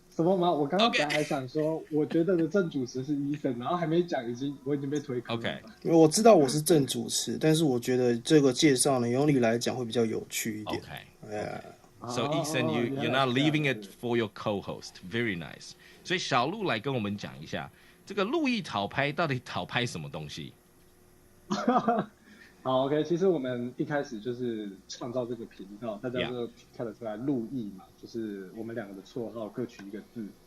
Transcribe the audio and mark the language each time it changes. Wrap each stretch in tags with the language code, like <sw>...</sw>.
<zh>什么吗？我刚刚本来还想说，我觉得的正主持是Ethan，然后还没讲，我已经被推坑了。</zh> <en>OK，</en> <zh>我知道我是正主持，但是我觉得这个介绍呢，由你来讲会比较有趣一点。</zh> <en>So Ethan, you're not leaving it for your co-host. Very nice.</en> <zh>所以小鹿来跟我们讲一下，这个路易讨拍到底讨拍什么东西？好 ，OK， 其实我们一开始就是创造这个频道，大家就看得出来路易嘛，就是我们两个的绰号各取一个字。</zh>